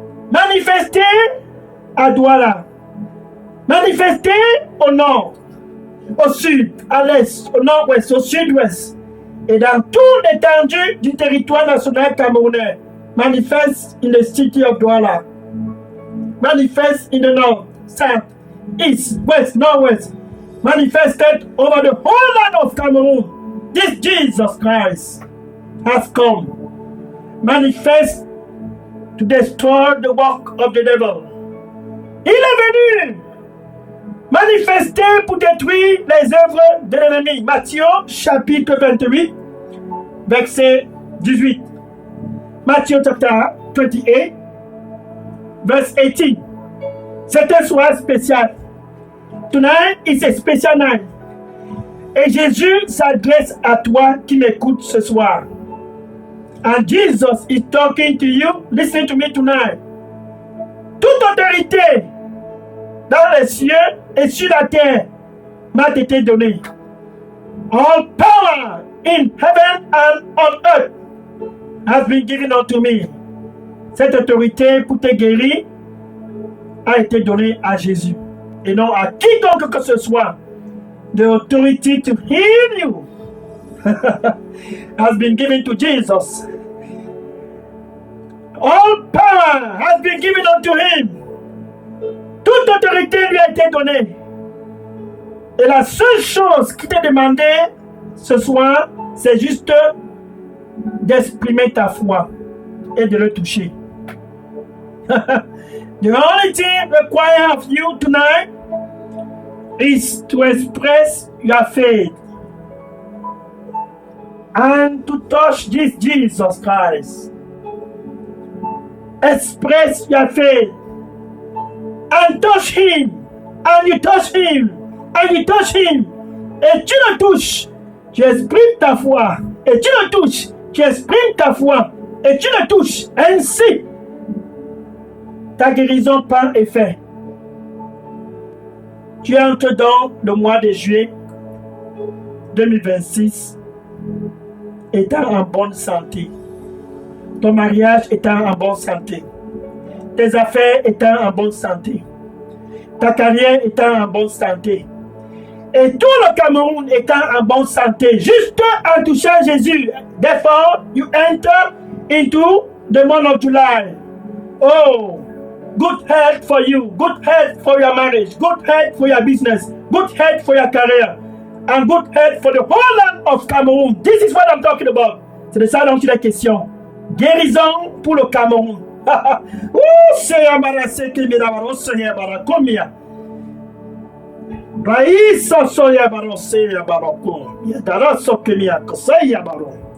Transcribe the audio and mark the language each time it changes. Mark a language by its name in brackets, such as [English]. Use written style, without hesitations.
[French] manifesté à Douala, manifesté au nord, au sud, à l'est, au nord-ouest, au sud-ouest, et dans toute l'étendue du territoire national camerounais, [English] manifeste in the city of Douala, manifeste in the north, south, east, west, northwest, manifested over the whole land of Cameroon. This Jesus Christ has come, manifest to destroy the work of the devil. [French] Il est venu manifester pour détruire les œuvres de l'ennemi. Matthieu chapitre 28, verset 18. [English] Matthieu chapter 28, verse 18. [French] C'est un soir spécial. [English] Tonight is a special night. [French] Et Jésus s'adresse à toi qui m'écoutes ce soir. [English] And Jesus is talking to you. Listen to me tonight. [French] Toute autorité dans les cieux et sur la terre m'a été donnée. [English] All power in heaven and on earth has been given unto me. [French] Cette autorité pour te guérir a été donnée à Jésus et non à quiconque que ce soit. [English] The authority to heal you. has been given to Jesus. All power has been given unto him. [French] Toute autorité lui a été donnée. Et la seule chose qui t'est demandée ce soir, c'est juste d'exprimer ta foi et de le toucher. [English] The only thing required of you tonight is to express your faith and to touch this Jesus Christ. Express your faith and touch him, [French] and you touch him, and you touch him, et tu le touches, tu exprimes ta foi, et tu le touches, tu exprimes ta foi, et tu le touches. Ainsi, ta guérison par effet. Tu entres dans le mois de juillet 2026 étant en bonne santé. Ton mariage étant en bonne santé. Tes affaires étant en bonne santé. Ta carrière étant en bonne santé. Et tout le Cameroun étant en bonne santé. Juste en touchant Jésus. [English] Therefore, you enter into the month of July. Oh, good health for you. Good health for your marriage. Good health for your business. Good health for your career. And good health for the whole land of Cameroon. This is what I'm talking about. [French] C'est de ça dont il est question. Guérison pour le Cameroun. C'est embarrassé que mes d'abord Seigneur barakomia. Raïsa soya barosé baroko. Yadaraso kemia kosaya baro.